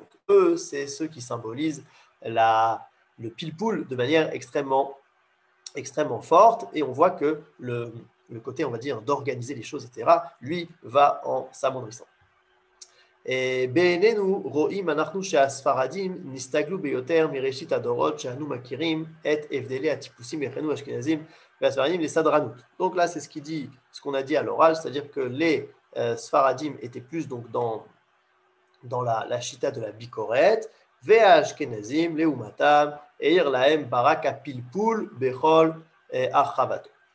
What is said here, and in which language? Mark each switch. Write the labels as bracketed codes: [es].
[fr] Eux, c'est ceux qui symbolisent le pilpoul de manière extrêmement forte, et on voit que le côté, on va dire, d'organiser les choses, etc., lui, va en s'amoindrissant. [he] בעינינו רואים אנחנו שהספרדים נסתגלו ביותר מראשית הדורות שאנו מכירים את הבדלי הטיפוסים בינינו האשכנזים והספרדים לסדרנות. [fr] Donc là, c'est ce qu'on a dit à l'oral, c'est-à-dire que les Sfaradim étaient plus donc dans la chita de la Bikoret, [he] והאשכנזים לעומתם העיר להם ברק הפלפול בכל הרחבתו.